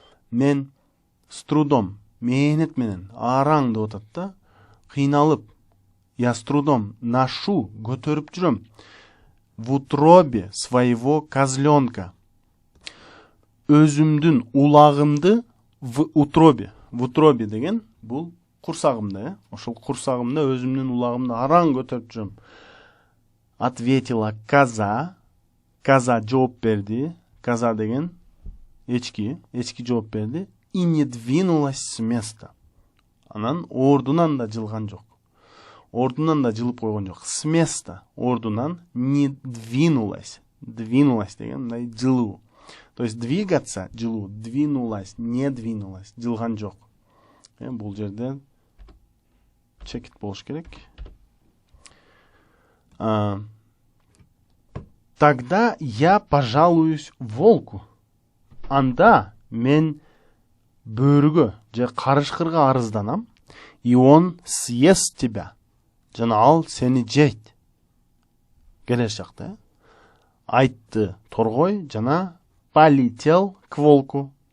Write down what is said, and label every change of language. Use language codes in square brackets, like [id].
[ky] Мен [ru] с трудом, [ky] мээнет менен, араң деп атат да. Кыйналып. [ru] Я с трудом ношу, [ky] көтөрүп жүрөм. [ru] В утробе своего козленка. [ky] Өзүмдүн улагымды [ru] в утробе. В утробе [ky] деген бул курсагымда, ошол курсагымда өзүмдүн улагымды араң көтөрүп жүрөм. [ru] Ответила коза. [ky] Коза жооп берди. Коза деген эчки жооп берди. [ru] И не двинулась с места. [ky] Анан ордунан да жылган жок. Жылып койгон жок. [ru] С места, [ky] ордунан, [ru] не двинулась. [ky] Двинулась деген мындай жылуу. [ru] То есть двигаться [ky] жылуу, [ru] двинулась, не двинулась, [ky] жылган жок. Бул жерде чекит болуш керек. [ru] Тогда я пожалуюсь волку. [ky] Анда мен бөрүгө же карышкырга арызданам. [ru] И он съест тебя. [ky] Жана ал сени жейт. Келер чакта айтты торгой жана [ru] полетел к волку.